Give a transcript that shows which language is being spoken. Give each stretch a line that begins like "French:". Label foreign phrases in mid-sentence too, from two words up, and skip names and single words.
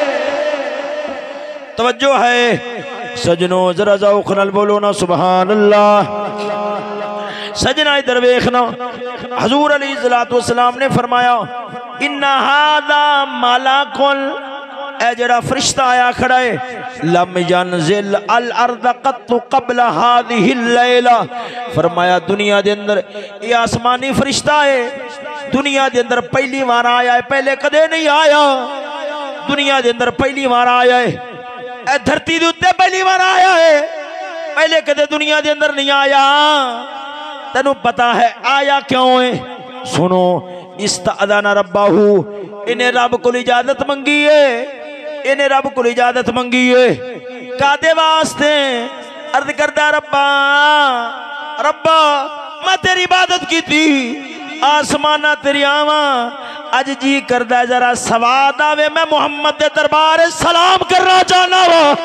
Punjabi: توجہ ہے سجنوں، ذرا ذوق نال بولو نا سبحان اللہ. سجنا ادھر دیکھنا، حضور
Arabic: عليه الصلاة والسلام
Punjabi: نے فرمایا,
Arabic: إن هذا ملك,
Punjabi: اے جیڑا فرشتہ آیا کھڑا ہے,
Arabic: لم ينزل الأرض قط قبل هذه الليلة.
Urdu: فرمایا دنیا کے اندر یہ آسمانی فرشتہ ہے، دنیا کے اندر پہلی بار آیا ہے,
Punjabi: پہلے کدے نہیں آیا.
Urdu: دنیا کے اندر پہلی بار آیا ہے، دھرتی کے اتے پہلی بار آیا ہے.
Punjabi: پہلے کدے دنیا کے اندر نہیں آیا، تینوں پتا ہے آیا کیوں ہے? सुनो,
Arabic: استأذن ربه,
Punjabi: انہیں رب کو اجازت منگی ہے، انہیں رب کو اجازت منگی ہے کاہدے واسطے? عرض کردا ربا ربا میں تیری عبادت کی تھی، آسماناں تیری آواں، اج جی کردا ذرا سواد آوے، میں محمد دے دربار سلام کرنا چاہنا واں.